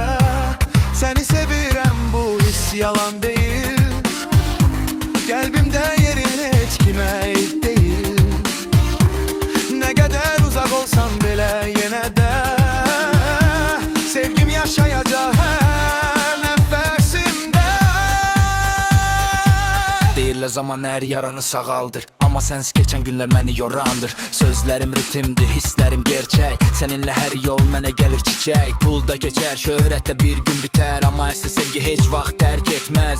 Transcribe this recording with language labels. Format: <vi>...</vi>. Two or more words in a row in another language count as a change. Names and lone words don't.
<tr>Seni sevirem, bu his yalan değil. Kalbimde yerin hiç kime ait değil. Ne kadar uzak olsan bile yine de sevgim yaşayacak her nefesimde.</tr> <az>Deyirlər zaman hər yaranı sağaldır, amma sənsiz keçən günlər məni yorandır. Sözlərim ritimdir, hisslərim gerçək. Səninlə hər yol mənə gəlir çiçək. Pulda keçər, şöhrətdə bir gün bitər, amma əsli sevgi heç vaxt tərk etməz.</az>